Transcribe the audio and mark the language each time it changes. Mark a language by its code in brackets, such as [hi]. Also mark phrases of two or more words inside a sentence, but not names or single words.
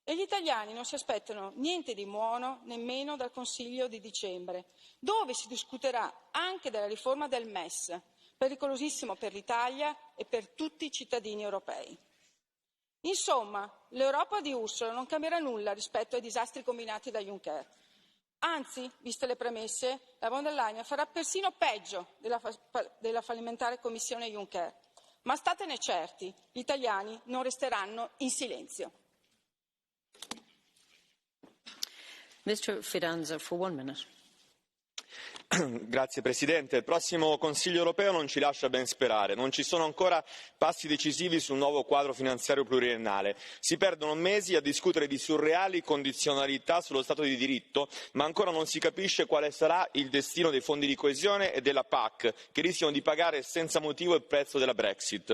[it] E gli italiani non si aspettano niente di buono nemmeno dal Consiglio di dicembre, dove si discuterà anche della riforma del MES, pericolosissimo per l'Italia e per tutti i cittadini europei. Insomma, l'Europa di Ursula non cambierà nulla rispetto ai disastri combinati da Juncker. Anzi, viste le premesse, la von der Leyen farà persino peggio della fallimentare Commissione Juncker. Ma statene certi, gli italiani non resteranno in silenzio. [en] Mr. Fidanza, for 1 minute. [it] Grazie Presidente. Il prossimo Consiglio europeo non ci lascia ben sperare. Non ci sono ancora passi decisivi sul nuovo quadro finanziario pluriennale. Si perdono mesi a discutere di surreali condizionalità sullo Stato di diritto, ma ancora non si capisce quale sarà il destino dei fondi di coesione e della PAC, che rischiano di pagare senza motivo il prezzo della Brexit.